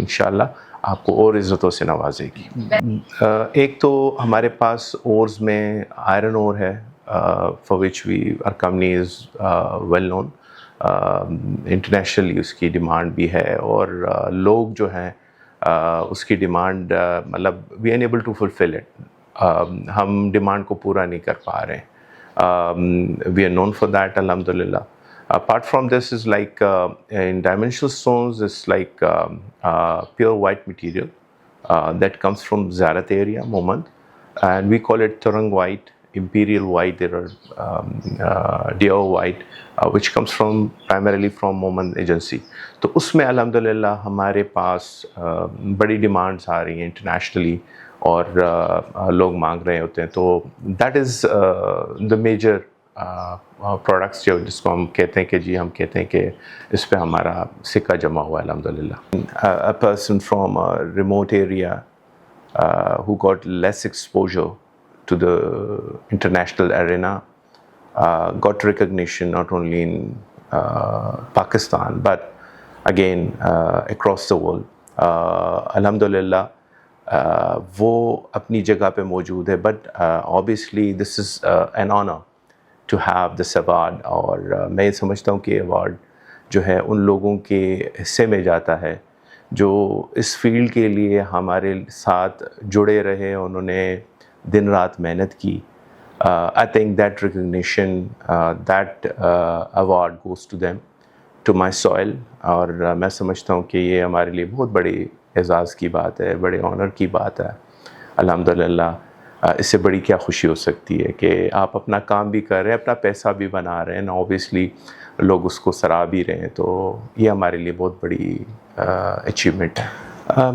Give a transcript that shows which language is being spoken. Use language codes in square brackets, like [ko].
[ur] انشاءاللہ آپ کو اور عزتوں سے نوازے گی. ایک تو ہمارے پاس اورز میں آئرن اور ہے [en] for which our company is well known. [ur] Internationally اس کی ڈیمانڈ بھی ہے، اور لوگ جو ہیں اس کی ڈیمانڈ مطلب [en] We are unable to fulfill it. [ur] ہم ڈیمانڈ کو پورا نہیں کر پا رہے ہیں. [en] We are known for that, alhamdulillah. Apart from this is like in dimensional stones, it's like pure white material that comes from Zarat area, Momand, and we call it Turang white, imperial white. There are Dio white, which comes from primarily from Momand agency. [ur] تو اس میں الحمدللہ ہمارے پاس بڑی demands آ رہی ہیں internationally, اور لوگ مانگ رہے ہوتے ہیں. تو [en] that is the major products [ur] جس کو ہم کہتے ہیں کہ جی ہم کہتے ہیں کہ اس پہ ہمارا سکہ جمع ہوا ہے الحمدللہ. [en] A person from a remote area who got less exposure to the international arena got recognition not only in Pakistan but again across the world. [ur] الحمدللہ وہ اپنی جگہ پہ موجود ہے، but [en] obviously this is an honor to have this award. [ur] اور میں یہ سمجھتا ہوں کہ ایوارڈ جو ہے ان لوگوں کے حصے میں جاتا ہے جو اس فیلڈ کے لیے ہمارے ساتھ جڑے رہے، انہوں نے دن رات محنت کی. [en] I think that recognition, that award goes to them, to my soil. [ur] اور میں سمجھتا ہوں کہ یہ ہمارے لیے بہت بڑی اعزاز کی بات ہے، بڑے آنر کی بات ہے الحمدللہ. اس سے بڑی کیا خوشی ہو سکتی ہے کہ آپ اپنا کام بھی کر رہے ہیں، اپنا پیسہ بھی بنا رہے ہیں، اوبیسلی لوگ اس کو سراہ بھی رہے ہیں. تو یہ ہمارے لیے بہت بڑی اچیومنٹ ہے.